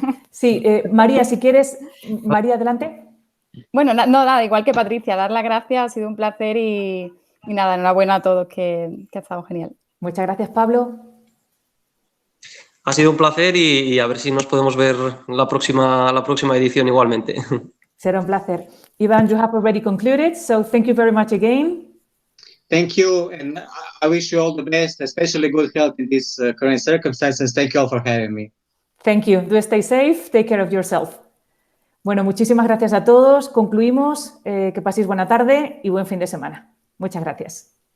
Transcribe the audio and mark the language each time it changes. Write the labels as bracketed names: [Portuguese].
[Spanish] Sí, María, si quieres. María, adelante. Bueno, nada, igual que Patricia, dar las gracias, ha sido un placer y nada, enhorabuena a todos, que ha estado genial. Muchas gracias, Pablo. Ha sido un placer y a ver si nos podemos ver la próxima edición igualmente. Será un placer. [English] Iván, you have already concluded, so thank you very much again. Thank you, and I wish you all the best, especially good health in these current circumstances. Thank you all for having me. Thank you. Do stay safe. Take care of yourself. [Spanish] Bueno, muchísimas gracias a todos. Concluimos. Que paséis buena tarde y buen fin de semana. Muchas gracias.